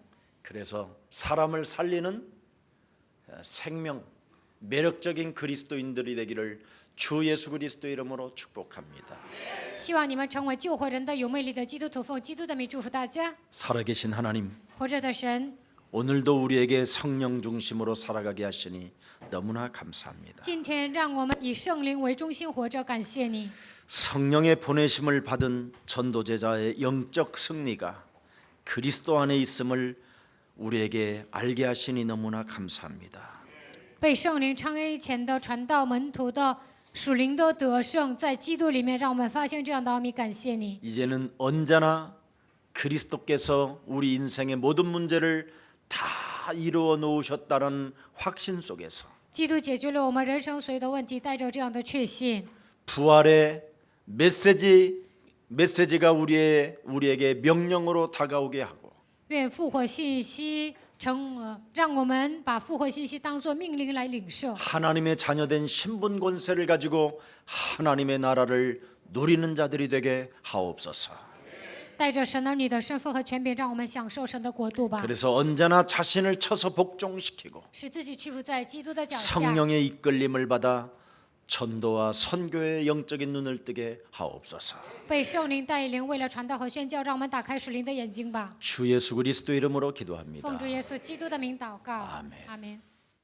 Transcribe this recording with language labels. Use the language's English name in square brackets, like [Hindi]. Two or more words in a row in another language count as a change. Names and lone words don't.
[Korean] 그래서 사람을 살리는 생명, 매력적인 그리스도인들이 되기를 주 예수 그리스도 이름으로 축복합니다. [Chinese] 希望你们成为救活人的有魅力的基督徒，奉基督的名祝福大家。 [Korean] 살아계신 하나님, [Chinese] 活着的神， [Korean] 오늘도 우리에게 성령 중심으로 살아가게 하시니 너무나 감사합니다. [Chinese] 今天让我们以圣灵为中心活着，感谢你。 [Korean] 성령의 보내심을 받은 전도제자의 영적 승리가 그리스도 안에 있음을 우리에게 알게 하시니 너무나 감사합니다. [Chinese] 被圣灵称为前的传道门徒的属灵的得胜，在基督里面，让我们发现这样的奥秘，感谢你。 [Korean] 이제는 언제나 그리스도께서 우리 인생의 모든 문제를 다 이루어 놓으셨다는 확신 속에서 [Chinese] 基督解决了我们人生所有的问题，带着这样的确信， [Korean] 부활의 메시지가 우리에게 명령으로 다가오게 하고 [Chinese] 愿复活信息让我们把复活信息当作命令来领受。 [Korean] 하나님의 자녀된 신분 권세를 가지고 하나님의 나라를 누리는 자들이 되게 하옵소서. [Chinese] 带着神儿女的身份和权柄，让我们享受神的国度吧。 [Korean] 그래서 언제나 자신을 쳐서 복종시키고 [Chinese] 使自己屈服在基督的脚下， [Korean] 성령의 이끌림을 받아 전도와 선교의 영적인 눈을 뜨게 하옵소서. [Chinese] 被圣灵带领，为了传道和宣教，让我们打开属灵的眼睛吧。 [Korean] 주 예수 그리스도 이름으로 기도합니다. [Chinese] 奉主耶稣基督的名祷告， [Korean] 아멘. [Chinese] 阿门。